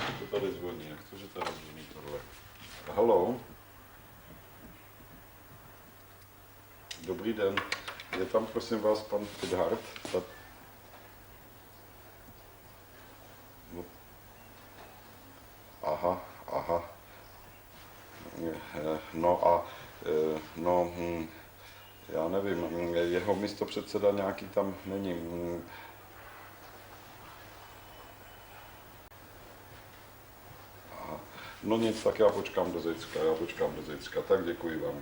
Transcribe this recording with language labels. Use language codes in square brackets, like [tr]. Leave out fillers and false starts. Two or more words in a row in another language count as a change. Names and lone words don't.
[cs] tady zvoní? Jak to, že tady zvoní tohle? Haló? Dobrý den. Je tam, prosím vás, pan Pudieran? No. Aha. No a, no, já nevím, jeho místopředseda nějaký tam není. Aha. No nic, tak já počkám do zítřka, tak děkuji vám.